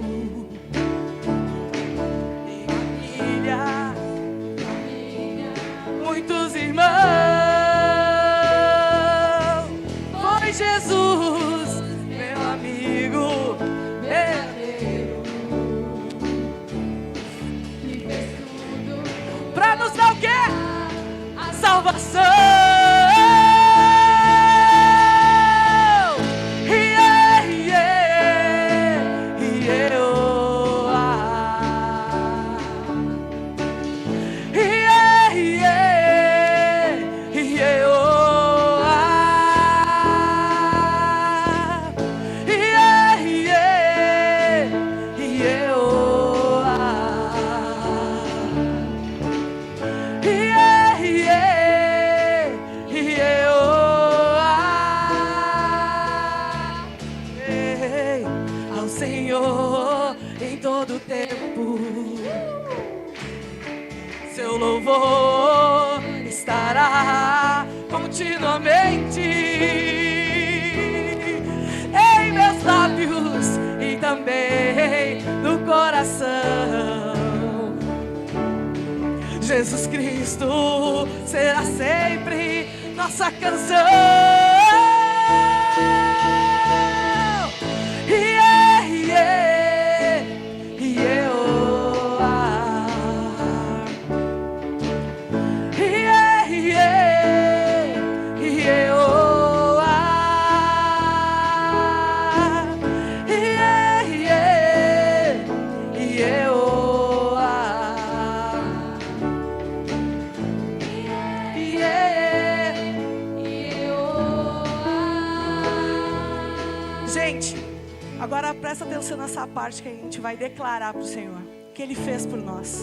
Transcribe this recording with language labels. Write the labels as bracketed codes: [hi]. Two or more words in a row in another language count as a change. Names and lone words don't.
[pt] Tenho família, muitos irmãos. Foi Jesus, meu amigo verdadeiro. Pra nos dar o quê? A salvação. [en] Yeah, yeah, yeah, oh, ah. Yeah, yeah, yeah, oh, ah. Yeah, yeah, yeah, oh, ah. Yeah, yeah, yeah, oh, ah. [pt] Ei, ao Senhor em todo tempo, seu louvor estará continuamente em meus lábios e também no coração. Jesus Cristo será sempre nossa canção. [en] Yeah, yeah, yeah, oh, ah. Yeah, yeah, yeah, oh, ah. Yeah, yeah, yeah, oh, ah. [pt] Gente, agora presta atenção nessa parte que a gente vai declarar para o Senhor o que Ele fez por nós.